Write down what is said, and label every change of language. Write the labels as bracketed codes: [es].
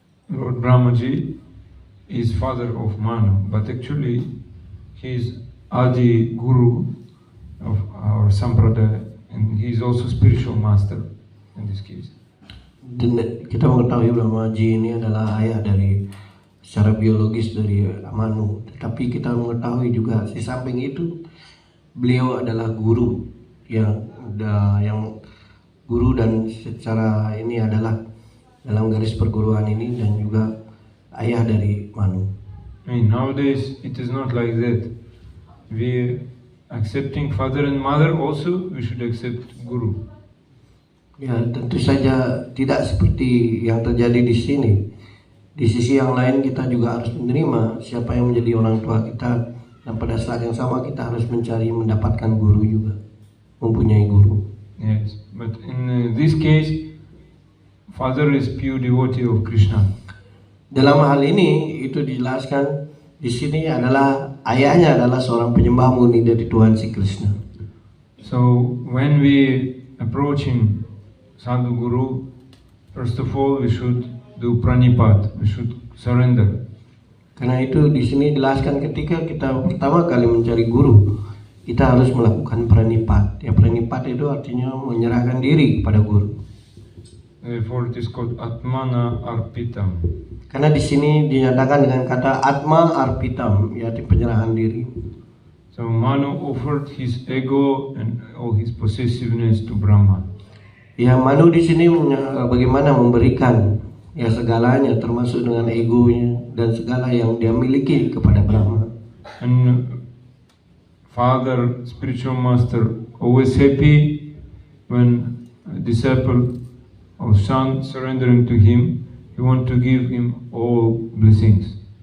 [en] Lord Brahmaji is father of Manu, but actually he is Adi Guru of our Sampradaya, and he is also spiritual master in this case. [id] Dan kita mengetahui Brahmaji ini adalah ayah dari secara biologis dari Manu, tetapi kita mengetahui juga di samping itu beliau adalah guru yang guru, dan secara ini adalah dalam garis perguruan ini, dan juga ayah dari Manu. [en] I mean, nowadays it is not like that. We accepting father and mother, also we should accept guru. [id] Ya, tentu saja tidak seperti yang terjadi di sini. Di sisi yang lain kita juga harus menerima siapa yang menjadi orang tua kita, dan pada saat yang sama kita harus mendapatkan guru juga, mempunyai guru. [en] Yes, but in this case, father is pure devotee of Krishna. [id] Dalam hal ini itu dijelaskan di sini adalah ayahnya adalah seorang penyembah murni dari Tuhan si Krishna. [en] So when we approaching Sadhu Guru, first of all we should do pranipat, we should surrender. [id] Karena itu di sini dijelaskan ketika kita pertama kali mencari guru, kita harus melakukan pranipat. Ya, pranipat itu artinya menyerahkan diri kepada guru. [en] Therefore it is called Atmana Arpitam. [id] Karena di sini dinyatakan dengan kata Atma Arpitam, yaitu penyerahan diri. [en] So Manu offered his ego and all his possessiveness to Brahma. [id] Ya, Manu di sini bagaimana memberikan ya segalanya, termasuk dengan egonya dan segala yang dia miliki kepada Brahma. [en] And father, spiritual master, always happy when a disciple or son surrendering to him, he want to give him all blessings.